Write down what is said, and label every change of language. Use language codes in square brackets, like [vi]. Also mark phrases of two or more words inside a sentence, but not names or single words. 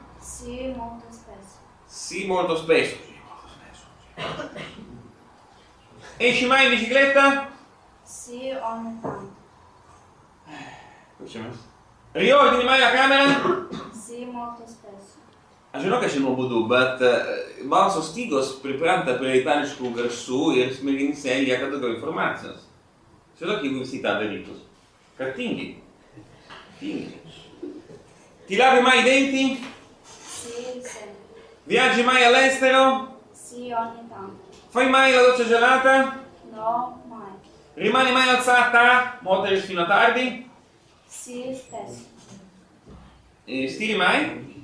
[it] Sì, molto spesso. Sì, molto spesso. Esci mai in bicicletta? Sì, ogni tanto. Riordini mai la camera? Sì, molto spesso. [lt] Aš žinau, kad šiandien būdu, bet balso stygos pripranta prie itališkų garsų ir smegenyse lieka daugiau informacijos. Žinok, jeigu visi tą darytų. Kad tingi. Tingi. [it] Ti lavi mai i denti? Sì, sempre. Viaggi mai all'estero? Sì, ogni tanto. Fai mai la doccia gelata? No, mai. Rimani mai alzata molte fino a tardi? Sì, spesso. Stiri mai?